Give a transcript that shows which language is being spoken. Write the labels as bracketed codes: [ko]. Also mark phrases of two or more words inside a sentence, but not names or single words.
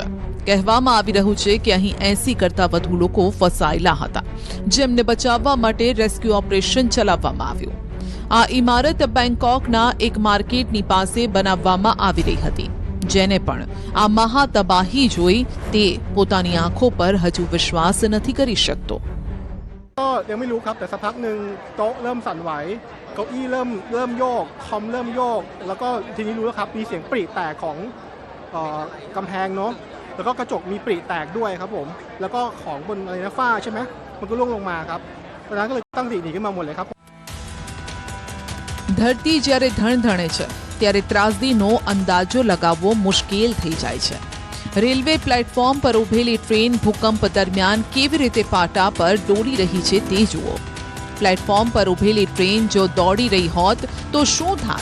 [gu] કહેવામાં આવી રહ્યું છે કે અહીં 80 કરતાં વધુ લોકો ફસાયેલા હતા, જેમને બચાવવા માટે રેસ્ક્યુ ઓપરેશન ચલાવવામાં આવ્યું. આ ઇમારત બેંકોકના એક માર્કેટની પાસે બનાવવામાં આવી રહી હતી, જેને પણ આ મહાતબાહી જોઈ તે પોતાની આંખો પર હજુ વિશ્વાસ નથી કરી શકતો. [th] ก็ยังไม่รู้ครับแต่สักพักหนึ่งโต๊ะเริ่มสั่นไหวเก้าอี้เริ่มโยกคอมเริ่มโยกแล้วก็ทีนี้รู้แล้วครับมีเสียงปริแตกของกำแพงเนาะแล้วก็กระจกมีปริแตกด้วยครับผมแล้วก็ของบนอะไรนะฝ้าใช่ไหมมันก็ร่วงลงมาครับตอนนั้นก็เลยตั้งสติหนีขึ้นมาหมดเลยครับ [gu] ધરતી જ્યારે ધણધણે છે ત્યારે ત્રાસદીનો અંદાજો લગાવવો મુશ્કેલ થઈ જાય છે. રેલવે પ્લેટફોર્મ પર ઉભેલી ટ્રેન ભૂકંપ દરમિયાન કેવી રીતે પાટા પર દોડી રહી છે તે જુઓ. પ્લેટફોર્મ પર ઉભેલી ટ્રેન જો દોડી રહી હોત તો શું થાત?